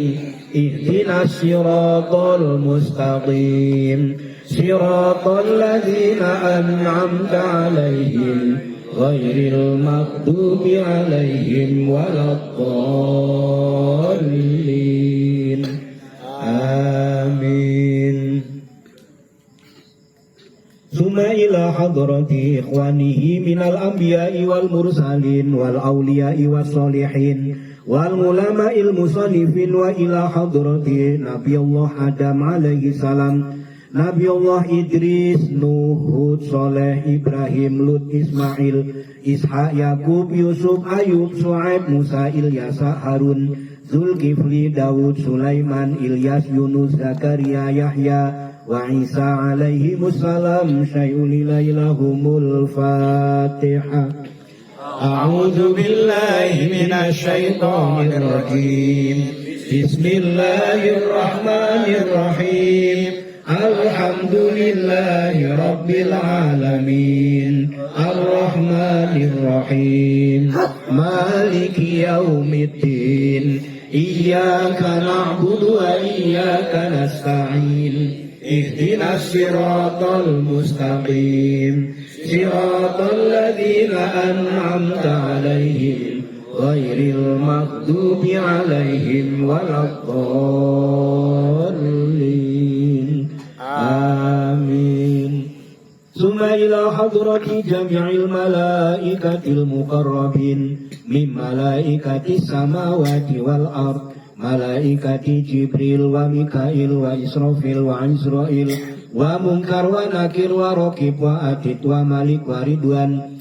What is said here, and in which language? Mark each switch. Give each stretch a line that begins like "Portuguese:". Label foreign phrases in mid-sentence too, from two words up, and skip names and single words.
Arabic: اهدنا الصراط المستقيم. صراط الذين أنعمت عليهم غير المغضوب عليهم ولا الضالين. Amin. ثم إلى حضرة إخوانه من الأنبياء والمرسلين والأولياء والصالحين والعلماء المصنفين، وإلى حضرة نبي الله آدم عليه السلام، نبي الله إدريس، نوح، هود، صالح، إبراهيم، لوط، إسماعيل، إسحاق، يعقوب، يوسف، أيوب، شعيب، موسى، اليسع، هارون، ذو الكفل، داود، سليمان، إلياس، يونس، زكريا، يحيى، وعيسى عليهم السلام. شيء لله لهم الفاتحة. أعوذ بالله من الشيطان الرجيم. Bismillahirrahmanirrahim. الحمد لله رب العالمين. الرحمن الرحيم. مالك يوم الدين. إياك نعبد وإياك نستعين. اهدنا الصراط المستقيم. صراط الذين أنعمت عليهم غير المغضوب عليهم ولا الضالين. Amin. ثم إلى حضرة جميع الملائكة المقربين من ملائكة السماوات والأرض، ملائكة جبريل وميكائيل وإسرافيل وعزرائيل ومنكر ونكير ورقيب وعتيد ومالك ورضوان.